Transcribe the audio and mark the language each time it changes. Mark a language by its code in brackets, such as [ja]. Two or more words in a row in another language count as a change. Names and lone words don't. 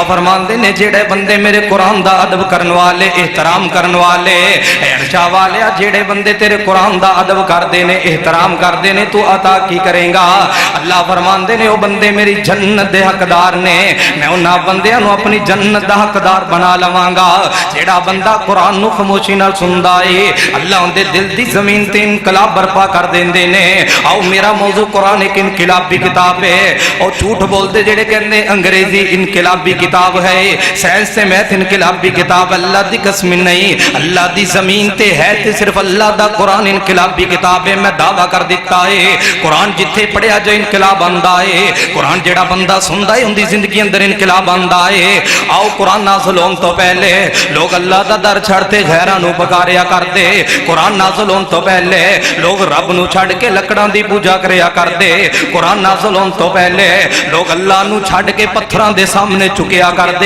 [pa] فرمان دے نے جیڑے بندے میرے قرآن دا ادب کرن والے احترام کرن والے ارشا والے جیڑے بندے تیرے قرآن دا ادب کر دینے احترام کر دینے تو عطا کی کریں گا اللہ فرمان دے نے وہ بندے میری جنت دے حقدار نے میں انہاں بندیاں نو اپنی جنت دا حقدار بنا لواں گا جیڑا بندہ قرآن نو خاموشی نال سندا ہے اللہ ان دے دل دی زمین تے انقلاب برپا کر دیندے نے آؤ میرا موضوع قرآن ایک انقلابی کتاب ہے اور جھوٹ بول دے جیڑے کہندے انگریزی انقلاب انقلابی کتاب ہے، سائنس تے میتھ انقلابی کتاب، اللہ دی قسم نہیں، اللہ دی زمین تے ہے تے صرف اللہ دا قرآن انقلابی کتاب ہے. میں دعویٰ کر دتا ہے قرآن جتھے پڑھیا جو انقلاب آندا ہے، قرآن جیڑا بندہ سندا ہے اُنکی زندگی اندر انقلاب آندا ہے. آؤ قرآن نازل ہونے تو پہلے لوک اللہ دا در چھڈدے غیراں نوں پکاریا کردے، قرآن نازل ہونے تو پہلے لوک رب نوں چھڈ کے لکڑاں دی پوجا کریا کردے، قرآن نازل ہونے تو پہلے لوک اللہ نوں چھڈ کے پتھراں دے سامنے جھکیا کردے.